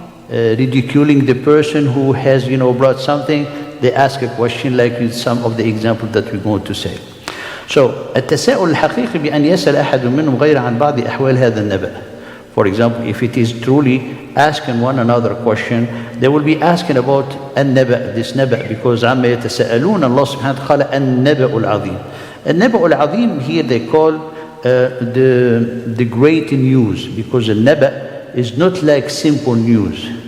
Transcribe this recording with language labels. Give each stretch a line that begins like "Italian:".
English: ridiculing the person who has, brought something. They ask a question like with some of the examples that we're going to say.
Arabic: So التساؤل الحقيقي بأن يسأل أحد منهم غير عن بعض أحوال هذا النبأ.
English: For example, if it is truly asking one another question, they will be asking about النبأ, this نبأ, because عما يتساءلون, Allah subhanahu wa ta'ala النبأ العظيم. النبأ العظيم here they call the great news, because النبأ is not like simple news.